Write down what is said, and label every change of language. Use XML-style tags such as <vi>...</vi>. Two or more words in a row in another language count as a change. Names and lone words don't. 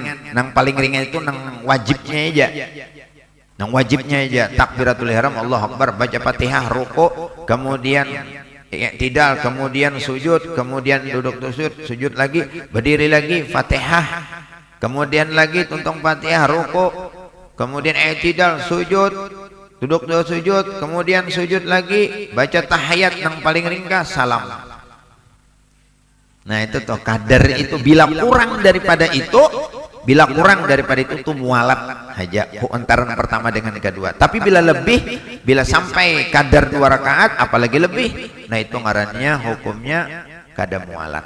<id>Yang paling ringan itu yang wajibnya aja. Yang wajibnya aja</id> <ar>takbiratul ihram, Allahu Akbar,</ar> <id>baca Fatihah, rukuk, kemudian i'tidal, kemudian sujud, kemudian duduk sujud lagi, berdiri lagi, Fatihah, kemudian lagi tuntung Fatihah, rukuk, kemudian i'tidal, sujud, duduk sujud, kemudian sujud lagi, baca tahiyat yang paling ringkas, salam. Nah itu tuh kadar itu, bila kurang daripada itu, tuh mualat aja antara pertama dengan kedua. Tapi bila lebih, bila sampai kadar 2 rakaat apalagi lebih, nah itu ngarannya hukumnya kada mualat.</id>